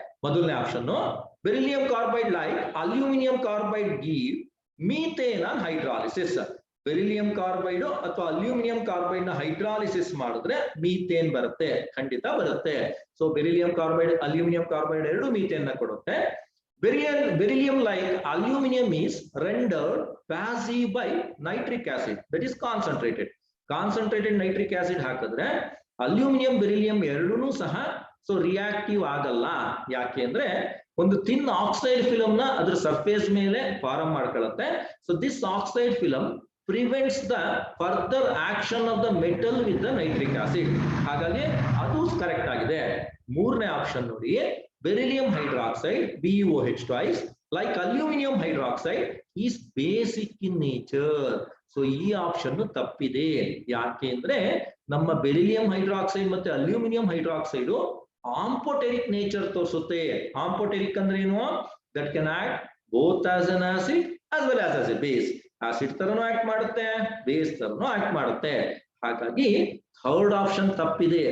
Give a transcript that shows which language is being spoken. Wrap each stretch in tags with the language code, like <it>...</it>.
<kn>ಮೊದಲನೇ option</kn> <en>Beryllium carbide like aluminium carbide give methane on hydrolysis.</en> <kn>Beryllium carbide ಅಥವಾ aluminium carbide ನ hydrolysis ಮಾಡಿದ್ರೆ methane ಬರುತ್ತೆ, ಖಂಡಿತ ಬರುತ್ತೆ. So beryllium carbide aluminium carbide ಎರಡು ಮೀಥೇನ್ ನ ಕೊಡುತ್ತೆ.</kn> <en>Beryllium like aluminum is rendered passive by nitric acid, that is concentrated.</en> <kn>Concentrated nitric acid ಹಾಕಿದ್ರೆ ಅಲ್ಯೂಮಿನಿಯಂ ಬೆರಿಲಿಯಂ ಎರಡೂ ಸಹ ಸೊ ರಿಯಾಕ್ಟಿವ್ ಆಗಲ್ಲ. ಯಾಕೆ ಅಂದ್ರೆ ಒಂದು ಥಿನ್ ಆಕ್ಸೈಡ್ ಫಿಲಮ್ ನ ಅದ್ರ ಸರ್ಫೇಸ್ ಮೇಲೆ form ಮಾಡ್ಕೊಳ್ಳುತ್ತೆ.</kn> <en>So this oxide film prevents the further action of the metal with the nitric acid.</en> <kn>ಹಾಗಾಗಿ ಅದು ಕರೆಕ್ಟ್ ಆಗಿದೆ. ಮೂರನೇ ಆಪ್ಷನ್ ನೋಡಿ, beryllium hydroxide</kn> <en>BeOH twice like aluminum hydroxide is basic in nature.</en> <kn>So ಈ option ತಪ್ಪಿದೆ. ಯಾಕೆ ಅಂದ್ರೆ ನಮ್ಮ ಬೆರಿಲಿಯಂ ಹೈಡ್ರಾಕ್ಸೈಡ್ ಮತ್ತೆ ಅಲ್ಯೂಮಿನಿಯಂ ಹೈಡ್ರಾಕ್ಸೈಡ್ ಆಂಪೋಟೆರಿಕ್ ನೇಚರ್ ತೋರಿಸುತ್ತೆ. ಆಂಪೋಟೆರಿಕ್ ಅಂದ್ರೆ ಏನು?</kn> <en>That can act both as an acid as well as a base.</en> <kn>Acid ತರನು act ಮಾಡುತ್ತೆ, ಬೇಸ್ ತರನು ಆಕ್ಟ್ ಮಾಡುತ್ತೆ. ಹಾಗಾಗಿ ಥರ್ಡ್ ಆಪ್ಷನ್ ತಪ್ಪಿದೆ.</kn>